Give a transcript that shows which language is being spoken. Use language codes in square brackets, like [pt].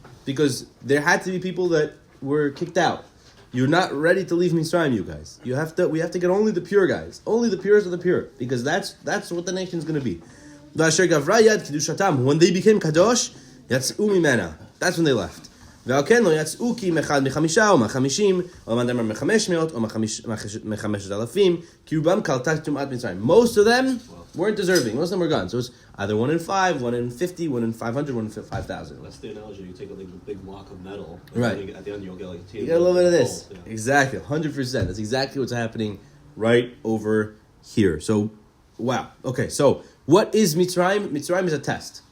[en] Because there had to be people that were kicked out. You're not ready to leave Mitzrayim, you guys. We have to get only the pure guys. Only the purest of the pure. Because that's what the nation's going to be. When they became kadosh, [he] yatz'u mimena. [en] That's when they left. [he] ועל לא יצאו כי מאחד מחמישה או מהחמישים או מהדמר מ500 או מ5,000 כי רובם קלטה טומאת מצרים. [en] Most of them weren't deserving. Most of them were gone. So it's either 1 in 5, 1 in 50, 1 in 500, 1 in 5,000. That's the analogy. You take a big block of metal. Right. At the end, you'll get like a You get a little bit of this. Gold, yeah. Exactly. 100%. That's exactly what's happening right over here. So, wow. Okay, so what is Mitzrayim? Mitzrayim is a test.